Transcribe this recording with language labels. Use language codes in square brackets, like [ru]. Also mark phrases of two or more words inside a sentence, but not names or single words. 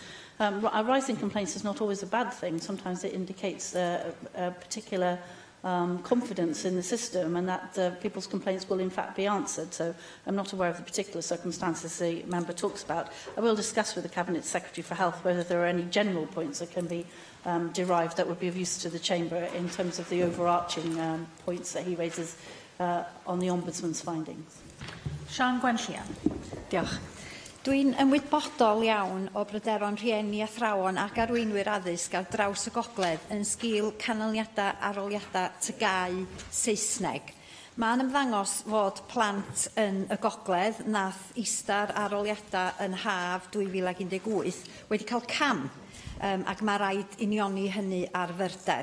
[en] A rise in complaints is not always a bad thing. Sometimes it indicates a particular confidence in the system, and that people's complaints will in fact be answered. So I'm not aware of the particular circumstances the member talks about. I will discuss with the Cabinet Secretary for Health whether there are any general points that can be derived that would be of use to the Chamber in terms of the overarching points that he raises on the Ombudsman's findings. [cy] Sian Gwenllian. Diolch. Dwi'n ymwybodol iawn o bryderon rhieni athrawon ac arweinwyr addysg ar draws y gogledd yn sgil canlyniadau aroliadau tygau Saesneg. Mae'n ymddangos fod plant yn y gogledd nath ista'r aroliadau yn haf 2018 wedi cael cam ac mae rhaid unioni hynny ar fyrder.